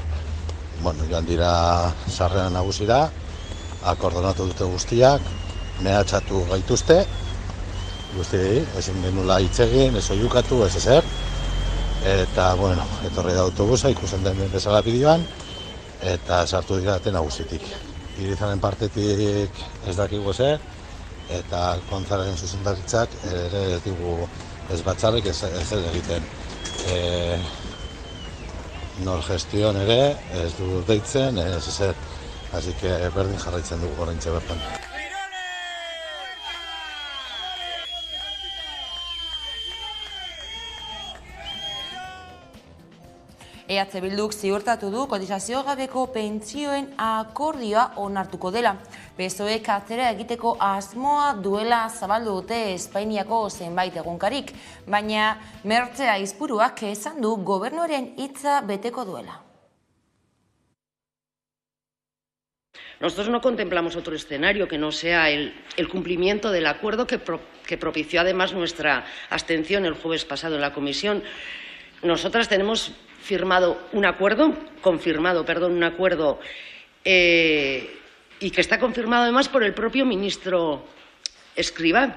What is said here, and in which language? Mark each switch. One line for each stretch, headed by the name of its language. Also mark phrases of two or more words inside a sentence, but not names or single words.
Basque: Joan dira sarrera nagusira, akordonatu dute guztiak, mehatxatu gaituzte, guztiei, ezin genula hitz egin, ez oiukatu, ez ezer, eta, etorri da autobusa, ikusten den bezala bideoan, eta sartu dira ate nagusitik. Irizaren partetik ez dakigu zer, eta Alkontzaren zuzendaritzak ere ez digu ez batzarrik ez egiten. Nor gestion ere ez du deitzen, ez ezer,
Spanish: así que
Basque: berdin jarraitzen dugu oraintxe bertan. EH Bilduk ziurtatu du kotizazio gabeko pentsioen akordioa onartuko dela. PSOEk atzera egiteko asmoa duela zabaldu dute Espainiako zenbait egunkarik, baina Mertxe Aizpuruak esan du gobernuaren hitza beteko duela.
Spanish: Nosotros no contemplamos otro escenario que no sea el cumplimiento del acuerdo que propició además nuestra abstención el jueves pasado en la comisión. Nosotras tenemos confirmado un acuerdo y que está confirmado además por el propio ministro Escrivá.